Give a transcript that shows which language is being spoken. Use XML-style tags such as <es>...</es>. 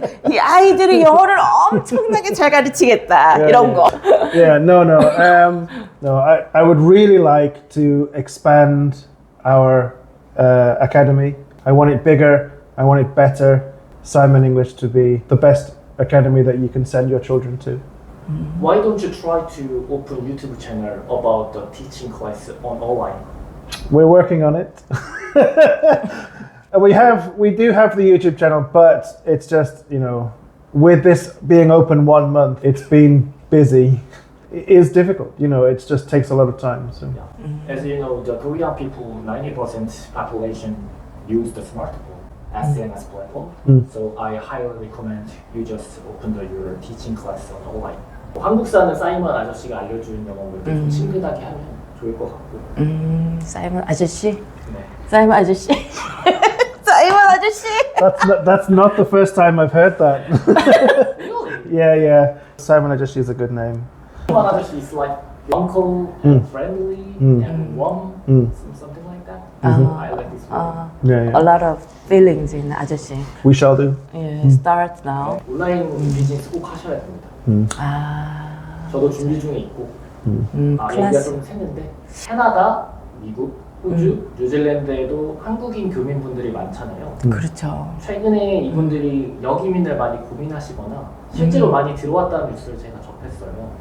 <ko>이 아이들이 영어를 엄청나게 잘 가르치겠다. 이런 거.</ko> <en>Yeah, no. No, I would really like to expand our academy. I want it bigger. I want it better. Simon English to be the best academy that you can send your children to. Why don't you try to open YouTube channel about the teaching class on online? We're working on it. We do have the YouTube channel, but it's just, you know, with this being open 1 month, it's been busy. It is difficult, you know, it just takes a lot of time. So Yeah. As you know, the Korean people, 90% population use the smartphone as SNS platform. So I highly recommend you just open your teaching class on online.</en> <ko>한국 사는 사이먼 아저씨가 알려주는 영어를 좀 친근하게 하면 좋을 것 같고. 사이먼 아저씨. 네. 사이먼 아저씨. 사이먼 아저씨.</ko> <en>that's not the first time I've heard that. Really? Yeah. Simon Ajashi is a good name.</en> <ko>사이먼 아저씨</ko> <en>is like uncle and friendly and warm, something like that. I like this word. Yeah, A lot of feelings in 아저씨. We shall do.</en> <ko>예,</ko> <en>start now.</en> <ko>온라인 비즈니스 꼭 하셔야 됩니다. 아, 저도 준비 중에 있고 얘기가 클래스. 좀 샜는데 캐나다, 미국, 호주, 뉴질랜드에도 한국인 교민분들이 많잖아요. 그렇죠. 최근에 이분들이 여기민을 많이 고민하시거나 실제로 많이 들어왔다는 뉴스를 제가 접했어요.</ko>